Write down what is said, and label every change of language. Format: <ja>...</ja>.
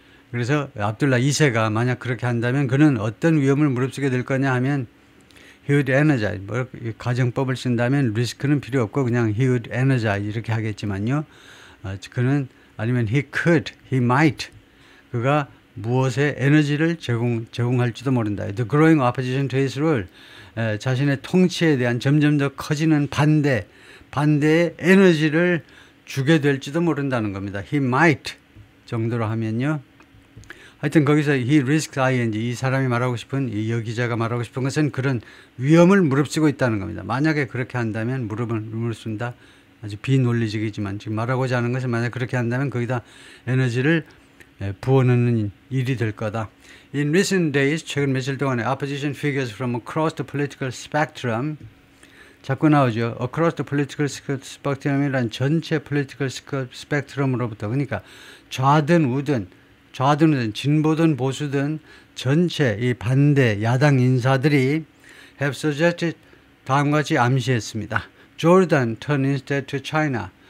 <ko>그래서 압둘라 2세가 만약 그렇게 한다면 그는 어떤 위험을 무릅쓰게 될 거냐 하면</ko> <en>he would energize.</en> <ko>뭐 가정법을 쓴다면 risk는 필요 없고 그냥</ko> <en>he would energize</en> <ko>이렇게 하겠지만요. 그는 아니면</ko> <en>he could, he might.</en> <ko>그가 무엇에 에너지를 제공할지도 모른다.</ko> <en>The growing opposition to his rule.</en> <ko>자신의 통치에 대한 점점 더 커지는 반대의 에너지를 주게 될지도 모른다는 겁니다.</ko> <en>He might</en> <ko>정도로 하면요. 하여튼 거기서 he risks ing 이 사람이 말하고 싶은 이 여기자가 말하고 싶은 것은 그런 위험을 무릅쓰고 있다는 겁니다. 만약에 그렇게 한다면 무릎을 무릅쓴다. 아주 비논리적이지만 지금 말하고자 하는 것은 만약 그렇게 한다면 거기다 에너지를 부어넣는 일이 될 거다.</ko> <en>In recent days,</en> <ko>최근 며칠 동안에</ko> <en>opposition figures from across the political spectrum</en> <ko>자꾸 나오죠.</ko> <en>Across the political spectrum</en> <ko>이란 전체 political spectrum으로부터 그러니까 좌든 우든 진보든 보수든 전체 이 반대 야당 인사들이</ko> <en>have suggested</en> <ko>다음과 같이 암시했습니다.</ko> <en>Jordan turn instead to China.</en>